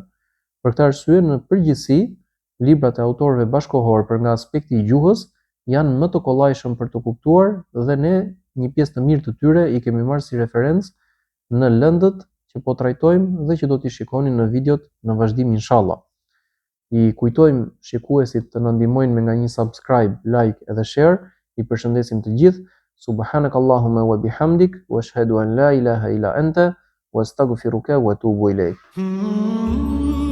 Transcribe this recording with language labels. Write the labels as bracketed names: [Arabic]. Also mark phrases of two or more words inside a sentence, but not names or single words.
[Albanian] Për këtë arsye, në përgjithësi, librat e autorëve bashkëkohor për nga aspekti i gjuhës janë më të kollajshëm për të kuptuar dhe ne një pjesë të mirë të tyre i kemi marrë si referencë në lëndët që po trajtojmë dhe që do t'i shikoni në videot në vazhdim inshallah. I kujtojmë shikuesit të na ndihmojnë me nga një [English] subscribe, like [Albanian] edhe share. I përshëndesim të gjithë. [Arabic] سبحانك اللهم وبحمدك وأشهد أن لا إله إلا أنت وأستغفرك وأتوب إليك.